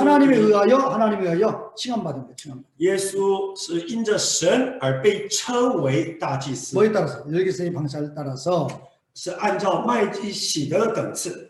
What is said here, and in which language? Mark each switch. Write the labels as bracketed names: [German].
[Korean] 하나님에 의하여 칭함받은 거예요. 칭함. [Chinese] 耶稣是因着神而被称为大祭司， [Korean] 뭐에 따라서 여기서의 방식에 따라서 [Chinese] 是按照麦基洗德的等次